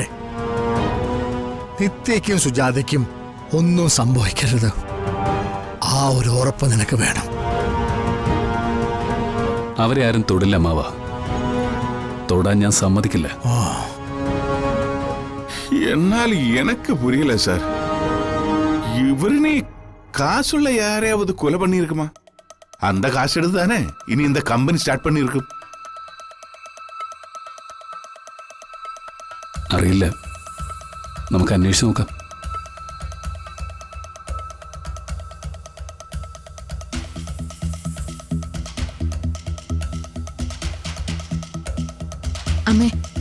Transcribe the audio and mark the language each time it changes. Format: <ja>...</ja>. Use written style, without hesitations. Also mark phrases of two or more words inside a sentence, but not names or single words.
<ml>നിത്യയ്ക്കും സുജാതയ്ക്കും ഒന്നും സംഭവിക്കരുത്. ആ ഒരു ഉറപ്പ് നിനക്ക് വേണം. അവരെ ആരും തൊടില്ല മാവ. തൊടാൻ ഞാൻ സമ്മതിക്കില്ല.</ml> <ta>എന്നാൽ எனக்கு புரியல சார். இவருனே காசுள்ள யாரையாவது கொலை பண்ணியிருக்குமா? அந்த காசு எடுத்து தானே இனி இந்த கம்பெனி ஸ்டார்ட் பண்ணியிருக்கும்.</ta> <ml>അറിയില്ല, നമുക്ക് അന്വേഷിച്ച് നോക്കാം. അമ്മേ,</ml>